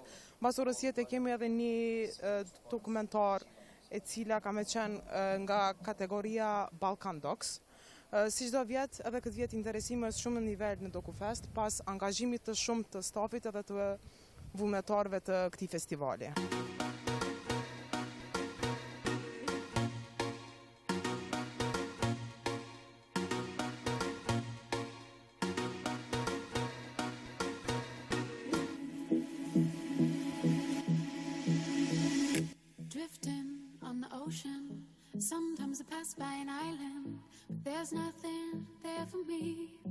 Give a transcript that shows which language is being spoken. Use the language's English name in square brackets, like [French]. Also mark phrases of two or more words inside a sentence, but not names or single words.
[Albanian] Mbas orës 7 kemi edhe një dokumentar e cila ka me qenë nga kategoria Balkan Docs. Si çdo vjet, edhe këtë vjet interesimi është shumë në nivel në DOKUFEST, pas angazhimit të shumë të stafit edhe të vullnetarëve të këtij festivali. [English] Sometimes I pass by an island, but there's nothing there for me.